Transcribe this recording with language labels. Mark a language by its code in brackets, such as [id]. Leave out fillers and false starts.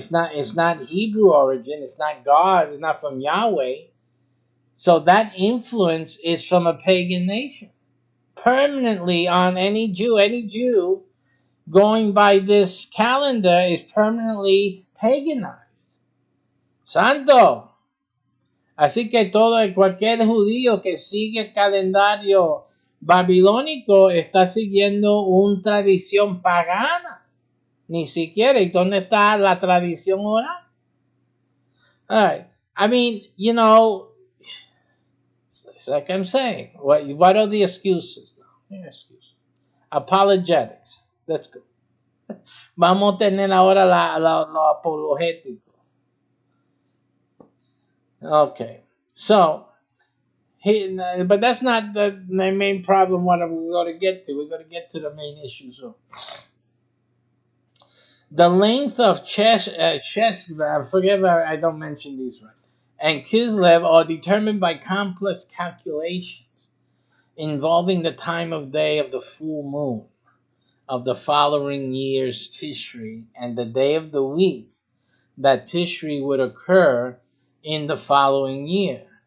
[en] It's not Hebrew origin, it's not God, it's not from Yahweh. So that influence is from a pagan nation. Permanently on any Jew going by this calendar is permanently paganized. [es] Santo. Así que cualquier judío que sigue el calendario babilónico está siguiendo una tradición pagana. Ni siquiera. ¿Y dónde está la tradición oral? [en] All right. I mean, it's like I'm saying. What are the excuses? Apologetics. Let's go. [es] Vamos a tener ahora lo apologético. [en] Okay. So, but that's not the main problem. What we're going to get to? We're going to get to the main issue. So, the length of forgive I don't mention these right, and Kislev are determined by complex calculations involving the time of day of the full moon of the following year's Tishri and the day of the week that Tishri would occur in the following year.